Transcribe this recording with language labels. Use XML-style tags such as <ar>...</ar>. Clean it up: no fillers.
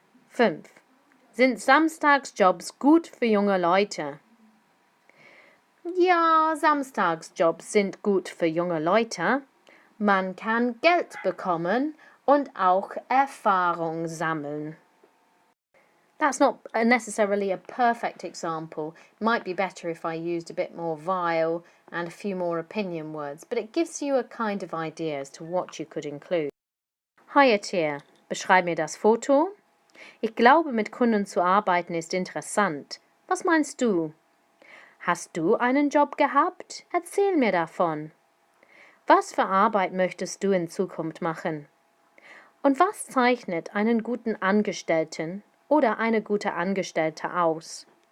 <de>5. Sind Samstagsjobs gut für junge Leute? Ja, Samstagsjobs sind gut für junge Leute. Man kann Geld bekommen und auch Erfahrung sammeln.</de> <en>That's not necessarily a perfect example. It might be better if I used a bit more vile and a few more opinion words, but it gives you a kind of idea as to what you could include. Higher tier.</en> <de>Beschreib mir das Foto. Ich glaube, mit Kunden zu arbeiten ist interessant. Was meinst du? Hast du einen Job gehabt? Erzähl mir davon. Was für Arbeit möchtest du in Zukunft machen? Und was zeichnet einen guten Angestellten oder eine gute Angestellte aus?</de>